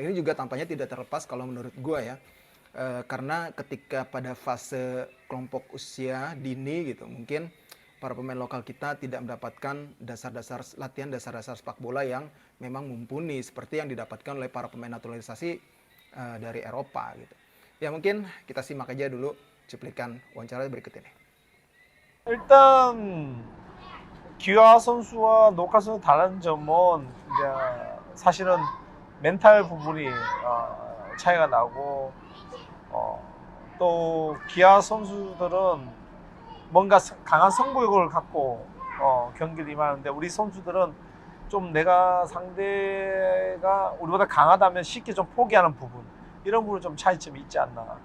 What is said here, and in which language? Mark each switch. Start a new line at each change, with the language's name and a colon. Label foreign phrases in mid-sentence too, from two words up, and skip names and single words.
Indonesian: Ini juga tampaknya tidak terlepas kalau menurut gua ya. Karena ketika pada fase kelompok usia dini gitu, mungkin para pemain lokal kita tidak mendapatkan latihan dasar-dasar sepak bola yang memang mumpuni seperti yang didapatkan oleh para pemain naturalisasi dari Eropa gitu. Ya mungkin kita simak aja dulu cuplikan wawancara berikut ini.
Korean: 일단 기아 선수와 노카 선수 다른 점은 이제 사실은 멘탈 부분이 차이가 나고 또 기아 선수들은 뭔가 강한 승부욕을 갖고 경기를 임하는데 우리 선수들은 좀 내가 상대가 우리보다 강하다면 쉽게 좀 포기하는 부분 이런 부분 좀 차이점이 있지 않나.